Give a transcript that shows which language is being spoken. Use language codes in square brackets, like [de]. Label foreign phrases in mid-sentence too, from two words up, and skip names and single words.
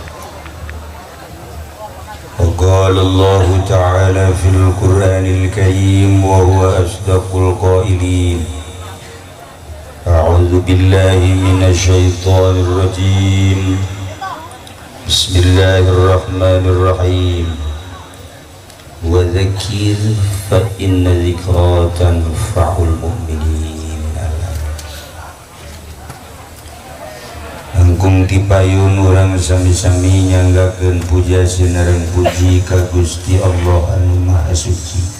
[ar] وقال الله تعالى في القرآن الكريم وهو أصدق القائلين. أعوذ بالله من الشيطان الرجيم. بسم الله الرحمن الرحيم. وذكر فإن الذكرى تنفع المؤمنين. [su] Langkung dipayun urang sami-sami nyanggakeun puja sinareng puji ka Gusti Allah anu Maha Suci.